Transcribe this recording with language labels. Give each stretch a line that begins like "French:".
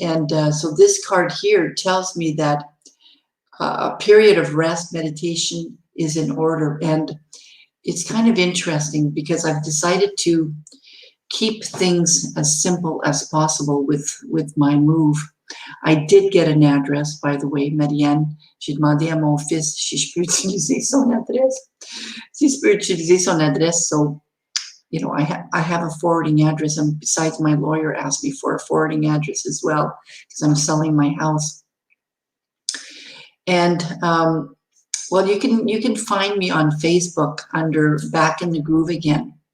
English: And so this card here tells me that a period of rest, meditation is in order. And it's kind of interesting because I've decided to keep things as simple as possible with my move. I did get an address, by the way, Marianne.
French: J'ai demandé à mon fils si je peux utiliser son adresse. Si je peux utiliser son adresse.
English: So, you know, I have a forwarding address, and besides, my lawyer asked me for a forwarding address as well because I'm selling my house. And well, you can find me on Facebook under Back in the Groove Again.